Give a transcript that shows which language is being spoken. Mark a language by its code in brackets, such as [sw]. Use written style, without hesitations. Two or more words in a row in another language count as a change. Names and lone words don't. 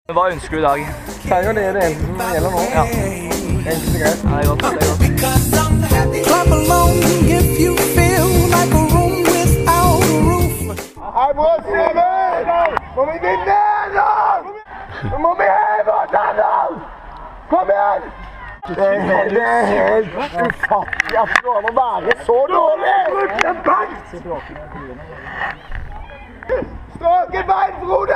[no] Hva ønsker du i dag? Seier, det er det eneste som gjelder nå. Ja. Enkelt og greit. Ja, det er godt. Det er godt. [en] Clap along if you feel like a room without a roof. [no] Hei, bror, Simen! Må vi vinne nå? Nå må vi heve oss nå! Kom igjen! Det er helt ufattelig at det går å være så dårlig! Stråk et bein, Frode!